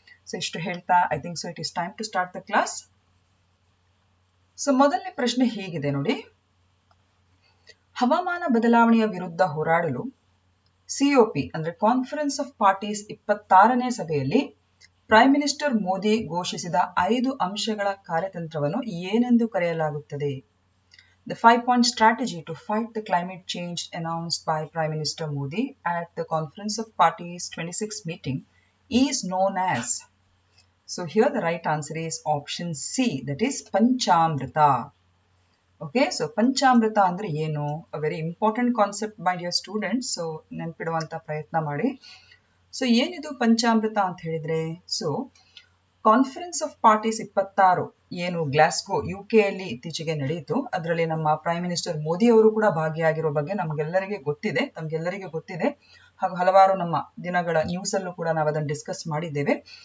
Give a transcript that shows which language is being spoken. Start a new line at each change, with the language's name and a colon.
English: so
Kannada: ಇಷ್ಟು ಹೇಳ್ತಾ
English: I think so it is time to start the class. So
Kannada: ಮೊದಲನೇ ಪ್ರಶ್ನೆ ಹೀಗಿದೆ ನೋಡಿ. ಹವಾಮಾನ ಬದಲಾವಣೆಯ ವಿರುದ್ಧ ಹೋರಾಡಲು COP ಅಂದ್ರೆ ಕಾನ್ಫರೆನ್ಸ್ ಆಫ್ ಪಾರ್ಟೀಸ್ 26ನೇ ಸಭೆಯಲ್ಲಿ ಪ್ರೈಮ್ ಮಿನಿಸ್ಟರ್ ಮೋದಿ ಘೋಷಿಸಿದ 5 ಅಂಶಗಳ ಕಾರ್ಯತಂತ್ರವನ್ನು ಏನೆಂದು ಕರೆಯಲಾಗುತ್ತದೆ?
English: The 5-point strategy to fight the climate change announced by Prime Minister Modi at the Conference of Parties 26 meeting is known as. So here the right answer is option C, that is Panchamrita. Okay, so Panchamrita
Kannada: andre ಏನು?
English: A very important concept my dear students.
Kannada: So ನೆನಪಿಡುವಂತ ಪ್ರಯತ್ನ ಮಾಡಿ. So ಏನಿದು ಪಂಚಾಮೃತ ಅಂತ ಹೇಳಿದ್ರೆ, so conference of parties 26 ಏನು Glasgow UK ಅಲ್ಲಿ ಇತ್ತೀಚೆಗೆ ನಡೆಯಿತು. ಅದರಲ್ಲಿ ನಮ್ಮ ಪ್ರೈಮ್ ಮಿನಿಸ್ಟರ್ ಮೋದಿ ಅವರು ಕೂಡ ಭಾಗಿಯಾಗಿರೋ ಬಗ್ಗೆ ತಮಗೆಲ್ಲರಿಗೆ ಗೊತ್ತಿದೆ ಹಾಗೂ ಹಲವಾರು ನಮ್ಮ ದಿನಗಳ ನ್ಯೂಸ್ ಅಲ್ಲೂ ಕೂಡ ನಾವು ಅದನ್ನು ಡಿಸ್ಕಸ್ ಮಾಡಿದ್ದೇವೆ.